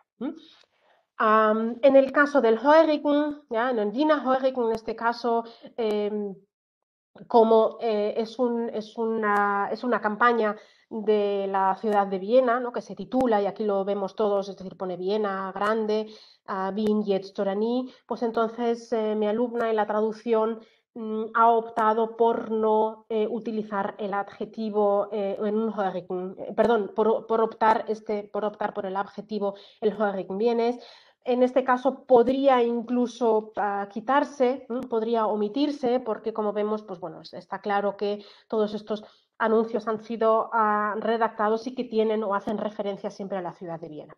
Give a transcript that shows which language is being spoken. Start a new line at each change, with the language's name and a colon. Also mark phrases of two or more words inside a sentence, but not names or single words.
Spanish: En el caso del Hörigen, ¿ya? En el
German: Wiener Hörigen,
Spanish: en este caso, como es una campaña de la ciudad de Viena, ¿no? Que se titula, y aquí lo vemos todos, es decir, pone Viena grande,
German: Wien jetzt oder nie,
Spanish: pues entonces mi alumna en la traducción ha optado por no utilizar el adjetivo en un Hörigen, perdón, por optar por el adjetivo el Hörigen Bienes. En este caso podría incluso quitarse, podría omitirse, porque como vemos, pues bueno, está claro que todos estos anuncios han sido redactados y que tienen o hacen referencia siempre a la ciudad de Viena.